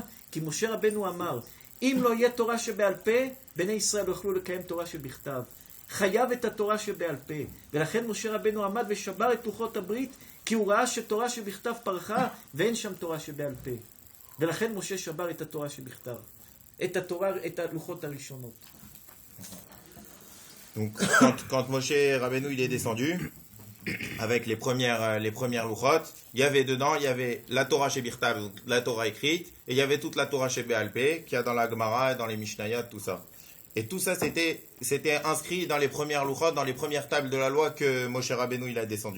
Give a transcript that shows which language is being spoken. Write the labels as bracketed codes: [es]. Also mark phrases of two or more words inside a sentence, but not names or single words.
[he] כי משה רבנו אמר, אם לא יהיה תורה שבעל פה, בני ישראל לא יוכלו לקיים תורה שבכתב. חייב את התורה שבעל פה. ולכן משה רבנו עמד ושבר את לוחות הברית, כי הוא ראה שתורה שבכתב פרחה, ואין שם תורה שבעל פה. ולכן משה שבר את התורה שבכתב. את הלוחות הראשונות. [fr] Donc, quand Moshe Rabbeinu il est descendu, avec les premières louchot, il y avait dedans, il y avait la [he] תורה שבכתב, [fr] donc la Torah écrite, et il y avait toute la [he] תורה שבעל פה, [fr] qu'il y a dans la Gemara, dans les Mishnayot, tout ça. Et tout ça, c'était inscrit dans les premières louchot, dans les premières tables de la loi que Moshe Rabbeinu il a descendu.